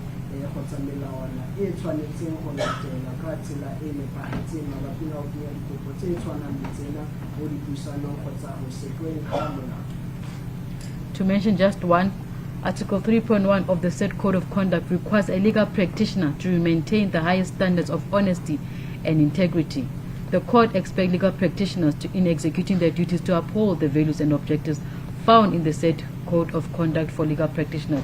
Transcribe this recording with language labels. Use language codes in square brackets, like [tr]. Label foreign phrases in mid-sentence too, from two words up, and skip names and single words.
[tn] kgotsa melawana e tshwanetseng go latela ka tsela e nepagetseng mabapi le go kenya dikopo tse tshwanang le tsena mo dipuisanong kgotsa go setlweng ga molao. [en] To mention just one, Article 3.1 of the said Code of Conduct requires a legal practitioner to maintain the highest standards of honesty and integrity. The court expects legal practitioners in executing their duties to uphold the values and objectives found in the said Code of Conduct for legal practitioners.